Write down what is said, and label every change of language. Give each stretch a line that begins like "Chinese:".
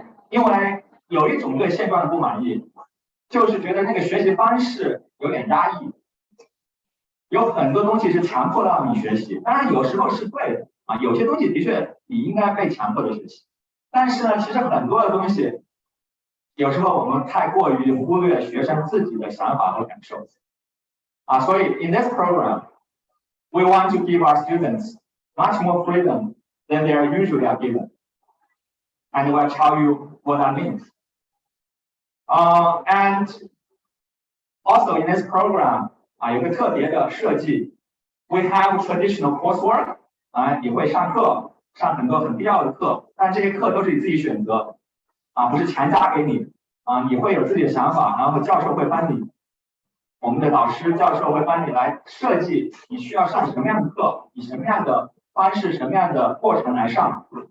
Chinese: 因为有一种对现状的不满意，就是觉得那个学习方式有点压抑，有很多东西是强迫到你学习，当然有时候是对的有些东西的确你应该被强迫的学习，但是呢，其实很多的东西。有时候我们太过于忽略学生自己的想法和感受所以
English: in this program, we want to give our students much more freedom than they are usually are given. And we'll tell you what that means. And also in this program,
Chinese: 有个特别的设计
English: we have traditional coursework
Chinese: 你会上课，上很多很必要的课，但这些课都是你自己选择不是强加给你你会有自己的想法，然后教授会帮你，我们的老师教授会帮你来设计你需要上什么样的课，以什么样的方式，什么样的过程来上